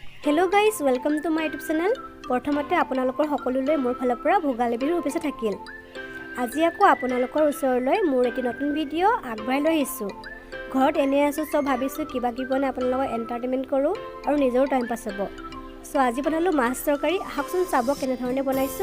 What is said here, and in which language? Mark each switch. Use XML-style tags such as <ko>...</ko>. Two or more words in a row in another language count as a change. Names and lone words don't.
<en>hello guys welcome to my YouTube channel.</en> <as>প্ৰথমতে আপোনালোকৰ সকলোলৈ মোৰ ফালৰ পৰা ভোগালী বিহুৰ শুভেচ্ছা থাকিল। আজি আকৌ আপোনালোকৰ ওচৰলৈ মোৰ এটি নতুন ভিডিঅ' আগবঢ়াই লৈ আহিছোঁ। ঘৰত এনে আছোঁ সব ভাবিছোঁ কিবা কিবি বনাই আপোনালোকক এণ্টাৰটেইনমেণ্ট কৰোঁ আৰু নিজৰো</as> <en>time pass</en> <as>হ'ব। সো আজি বনালোঁ মাছ তৰকাৰী। আহকচোন চাব কেনেধৰণে বনাইছোঁ।</as>